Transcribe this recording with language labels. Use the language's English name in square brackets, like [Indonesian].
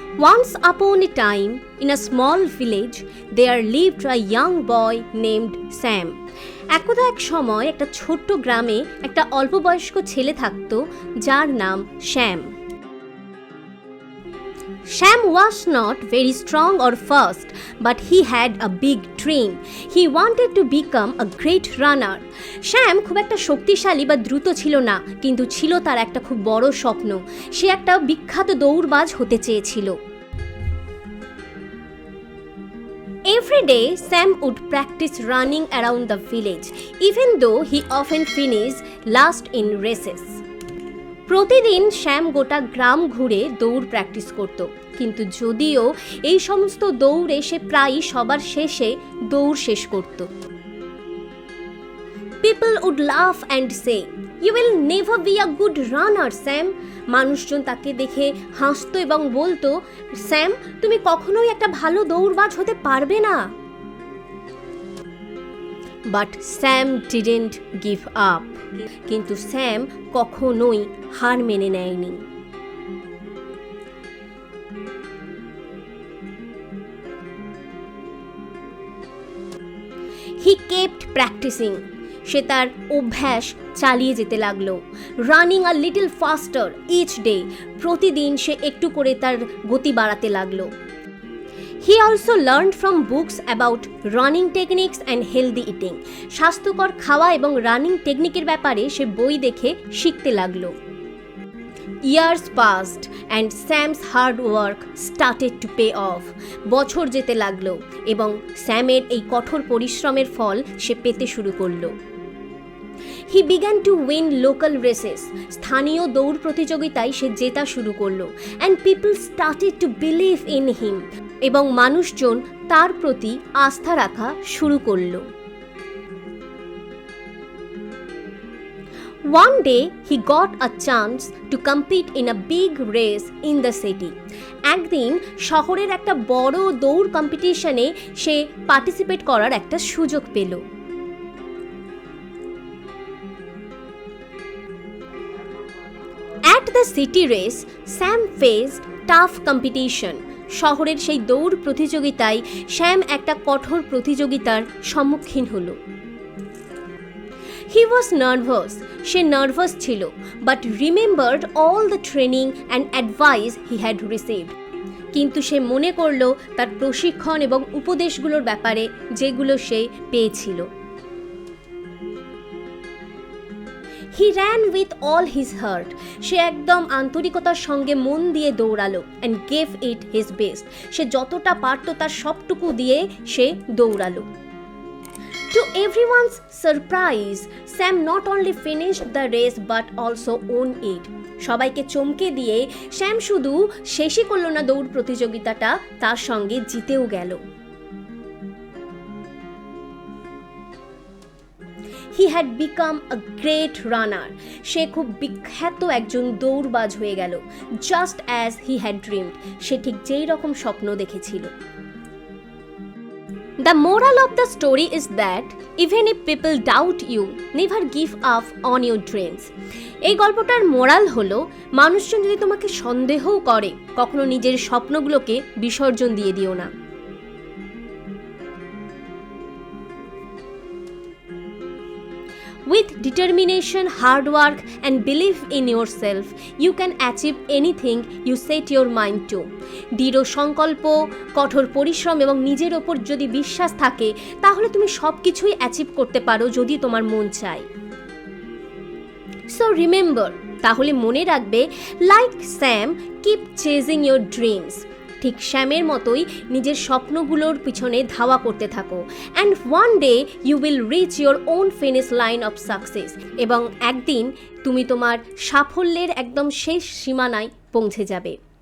[English] Once upon a time, in a small village, there lived a young boy named Sam. [Bangla] একদা এক সময় একটা ছোট্ট গ্রামে একটা অল্পবয়স্ক ছেলে থাকত যার নাম শ্যাম। [English] Sam was not very strong or fast, but he had a big dream. He wanted to become a great runner. [Bangla] শ্যাম খুব একটা শক্তিশালী বা দ্রুত ছিল না, কিন্তু ছিল তার একটা খুব বড় স্বপ্ন। সে একটা বিখ্যাত দৌড়বাজ হতে চেয়েছিল। [English] Every day, Sam would practice running around the village, even though he often finished last in races. [Bangla] প্রতিদিন শ্যাম গোটা গ্রাম ঘুরে দৌড় প্র্যাকটিস করত, কিন্তু যদিও এই সমস্ত দৌড়ে সে প্রায়ই সবার শেষে দৌড় শেষ করত। [English] People would laugh and say, "You will never be a good runner, Sam." [Bangla] মানুষজন তাকে দেখে হাসতো এবং বলতো, স্যাম, তুমি কখনোই একটা ভালো দৌড়বাজ হতে পারবে না। [English] But Sam didn't give up. [Bangla] কিন্তু স্যাম কখনোই হার মেনে নেয়নি। [English] He kept practicing. [Bangla] সে তার অভ্যাস চালিয়ে যেতে লাগলো। [English] Running a little faster each day. [Bangla] প্রতিদিন সে একটু করে তার গতি বাড়াতে লাগলো। [English] He also learned from books about running techniques and healthy eating. [Bangla] স্বাস্থ্যকর খাওয়া এবং রানিং টেকনিকের ব্যাপারে সে বই দেখে শিখতে লাগলো। [English] Years passed and Sam's hard work started to pay off. [Bangla] বছর যেতে লাগলো এবং স্যামের এই কঠোর পরিশ্রমের ফল সে পেতে শুরু করলো। [English] He began to win local races. [Bangla] স্থানীয় দৌড় প্রতিযোগিতায় সে জেতা শুরু করলো। [English] And people started to believe in him. [Bangla] এবং মানুষজন তার প্রতি আস্থা রাখা শুরু করলো। [English] One day he got a chance to compete in a big race in the city. [Bangla] একদিন শহরের একটা বড় দৌড় কম্পিটিশনে সে পার্টিসিপেট করার একটা সুযোগ পেল। [English] At the city race, Sam faced tough competition. [Bangla] শহরের সেই দৌড় প্রতিযোগিতায় শ্যাম একটা কঠোর প্রতিযোগিতার সম্মুখীন হলো। [English] He was nervous. [Bangla] Say nervous ছিল, [English] but remembered all the training and advice he had received. [Bangla] কিন্তু সে মনে করল তার প্রশিক্ষণ এবং উপদেশগুলোর ব্যাপারে যেগুলো সে পেয়েছিল। [English] He ran with all his heart. [Bangla] সে একদম আন্তরিকতার সঙ্গে মন দিয়ে দৌড়ালো [English] and gave it his best. [Bangla] সে যতটা পারত তার সবটুকু দিয়ে সে দৌড়ালো। [English] To everyone's surprise, Sam not only finished the race but also won it. [Bangla] সবাইকে চমকে দিয়ে শ্যাম শুধু শেষই করলো না দৌড় প্রতিযোগিতাটা, তার সঙ্গে জিতেও গেল। [English] He had become a great runner. [Bangla] সে খুব বিখ্যাত একজন দৌড়বাজ হয়ে গেল। [English] Just as he had dreamed. [Bangla] সে ঠিক যেই রকম স্বপ্ন দেখেছিল। [English] The moral of the story is that even if people doubt you, never give up on your dreams. [Bangla] এই গল্পটার মোরাল হলো, মানুষজন যদি তোমাকে সন্দেহও করে, কখনো নিজের স্বপ্নগুলোকে বিসর্জন দিয়ে দিও না। [English] With determination, hard work and belief in yourself, you can achieve anything you set your mind to. [Bangla] দৃঢ় সংকল্প, কঠোর পরিশ্রম এবং নিজের ওপর যদি বিশ্বাস থাকে, তাহলে তুমি সবকিছুই অ্যাচিভ করতে পারো যদি তোমার মন চায়। [English] So remember, [Bangla] তাহলে মনে রাখবে, [English] like Sam, keep chasing your dreams. [Bangla] ঠিক শ্যামের মতোই নিজের স্বপ্নগুলোর পিছনে ধাওয়া করতে থাকো। [English] And one day you will reach your own finish line of success. [Bangla] এবং একদিন তুমি তোমার সাফল্যের একদম শেষ সীমানায় পৌঁছে যাবে।